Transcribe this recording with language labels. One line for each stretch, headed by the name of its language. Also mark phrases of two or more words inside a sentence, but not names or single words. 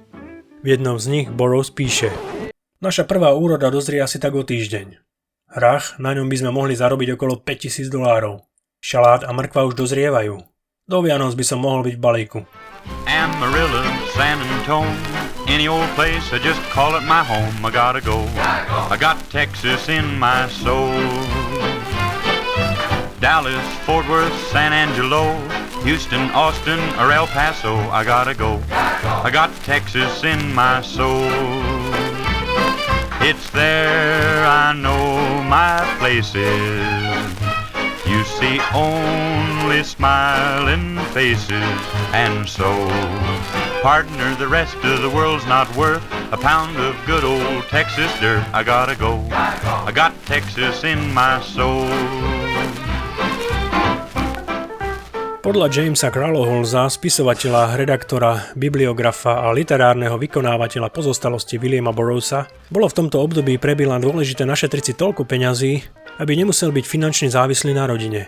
Slovak: V jednom z nich Burroughs píše: Naša prvá úroda dozrie asi tak o týždeň. Hrach, na ňom by sme mohli zarobiť okolo $5,000. Šalát a mrkva už dozrievajú. Do Vianoc by som mohol byť v balíku.
English: Amarillo, San Antone, any old place, I just call it my home. I gotta go. I got Texas in my soul. Dallas, Fort Worth, San Angelo, Houston, Austin, or El Paso, I gotta go. I got Texas in my soul. It's there I know my place is. You see only smiling faces, and so, partner, the rest of the world's not worth a pound of good old Texas dirt. I gotta go. I got Texas in my soul.
Slovak: Podľa Jamesa Kraloholza, spisovateľa, redaktora, bibliografa a literárneho vykonávateľa pozostalosti Williama Burroughsa, bolo v tomto období pre Billa dôležité našetriť si toľko peňazí, aby nemusel byť finančne závislý na rodine.